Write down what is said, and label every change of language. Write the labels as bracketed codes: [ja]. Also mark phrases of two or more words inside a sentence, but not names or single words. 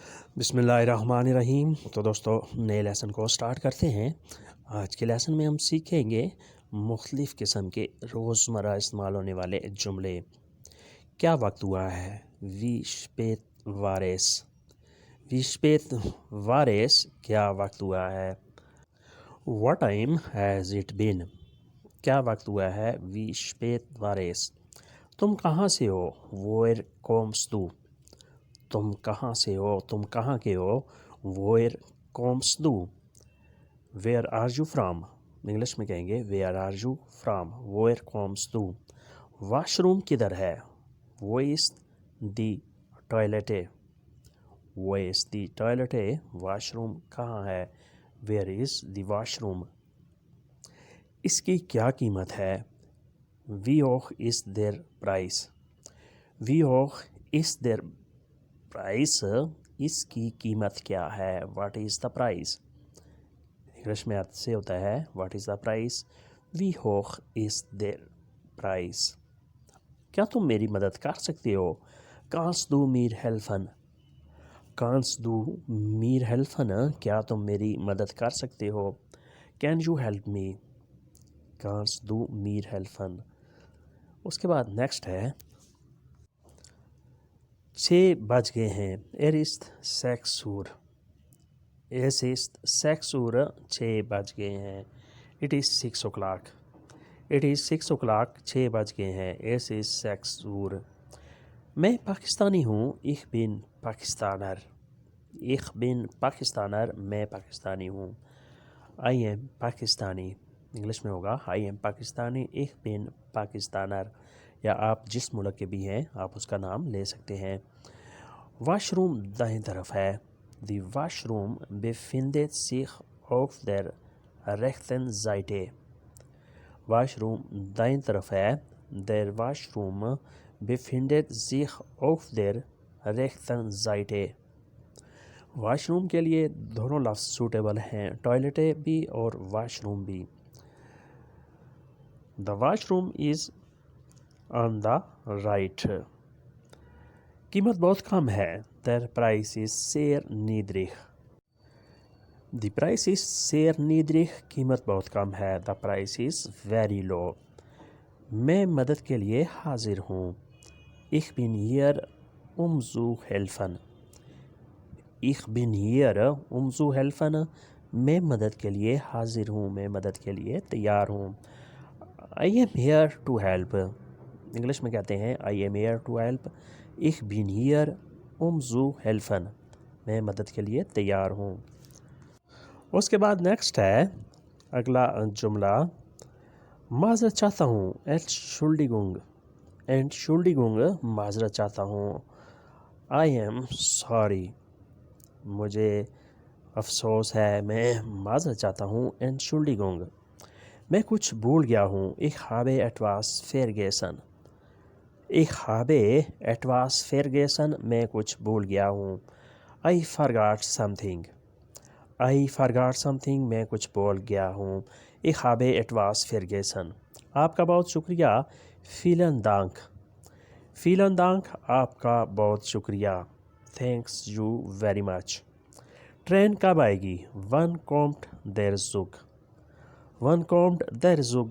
[ar] بسم اللہ الرحمن الرحیم۔ [ur] تو دوستو نئے لیسن کو سٹارٹ کرتے ہیں۔ آج کے لیسن میں ہم سیکھیں گے مختلف قسم کے روزمرہ استعمال ہونے والے جملے۔ کیا وقت ہوا ہے؟ [de] Wie spät war es? Wie spät war es [ur] کیا وقت ہوا ہے؟ [en] What time has it been؟ [ur] کیا وقت ہوا ہے؟ [de] Wie spät war es. [ur] تم کہاں سے ہو؟ [de] Woher kommst du؟ [ur] تم کہاں سے ہو؟ تم کہاں کے ہو؟ [de] Woher kommst du؟ [en] Where are you from؟ [ur] انگلش میں کہیں گے [en] Where are you from؟ [de] Woher kommst du؟ [ur] واش روم کدھر ہے؟ [de] Wo ist die Toilette؟ Wo ist die Toilette؟ [ur] واش روم کہاں ہے؟ [en] Where is the washroom؟ [ur] اس کی کیا قیمت ہے؟ [de] Wie hoch ist der Preis؟ Wie hoch ist der پرائس؟ [ur] اس کی قیمت کیا ہے؟ [en] What is the price? [ur] انگلش میں سے ہوتا ہے [en] What is the price? [de] Wie hoch ist der Preis. [ur] کیا تم میری مدد کر سکتے ہو؟ [de] Kannst du mir helfen? Kannst du mir helfen? [ur] کیا تم میری مدد کر سکتے ہو؟ [en] Can you help me? [de] Kannst du mir helfen. [ur] اس کے بعد نیکسٹ ہے 6 بج گئے ہیں۔ [de] Er ist 6 Uhr۔ Es ist 6 Uhr۔ [ur] 6 بج گئے ہیں۔ [en] It is 6 o'clock۔ It is 6 o'clock۔ [ur] 6 بج گئے ہیں۔ [de] Es ist 6 Uhr۔ [ur] میں پاکستانی ہوں۔ [de] Ich bin Pakistaner۔ Ich bin Pakistaner۔ [ur] میں پاکستانی ہوں۔ [en] I am Pakistani۔ [ur] انگلش میں ہوگا [en] I am Pakistani۔ [de] Ich bin Pakistaner۔ [ur] یا آپ جس ملک کے بھی ہیں آپ اس کا نام لے سکتے ہیں۔ واش روم دائیں طرف ہے۔ [de] Der Washroom befindet sich auf der rechten Seite. [ur] واش روم دائیں طرف ہے۔ [de] Der Washroom befindet sich auf der rechten Seite۔ [ur] واش روم کے لیے دونوں لفظ سوٹیبل ہیں، ٹوائلٹ بھی اور واش روم بھی۔ [en] The washroom is on the right۔ [ur] قیمت بہت کم ہے۔ [de] Der Preis ist sehr niedrig۔ [en] The price is [de] sehr niedrig۔ [ur] قیمت بہت کم ہے۔ [en] The price is very low۔ [ur] میں مدد کے لیے حاضر ہوں۔ [de] Ich bin hier zu helfen۔ Ich bin hier zu helfen۔ [ur] میں مدد کے لیے حاضر ہوں، میں مدد کے لیے تیار ہوں۔ [en] I am here to help۔ [ur] انگلش میں کہتے ہیں [en] I am here to help۔ [de] Ich bin hier zu helfen۔ [ur] میں مدد کے لیے تیار ہوں۔ اس کے بعد نیکسٹ ہے اگلا جملہ معذرت چاہتا ہوں۔ [de] Entschuldigung۔ Entschuldigung [ur] معذرت چاہتا ہوں۔ [en] I am sorry۔ [ur] مجھے افسوس ہے، میں معذرت چاہتا ہوں۔ Entschuldigung۔ میں کچھ بھول گیا ہوں۔ [de] Ich habe etwas vergessen۔ Ich habe etwas vergessen۔ [ur] میں کچھ بھول گیا ہوں۔ [en] I forgot something۔ I forgot something۔ [ur] میں کچھ بھول گیا ہوں۔ [de] Ich habe etwas vergessen۔ [ur] آپ کا بہت شکریہ۔ [de] Vielen Dank۔ Vielen Dank [ur] آپ کا بہت شکریہ۔ [en] Thanks you very much۔ [ur] ٹرین کب آئے گی؟ [de] Wann kommt der Zug؟ Wann kommt der Zug؟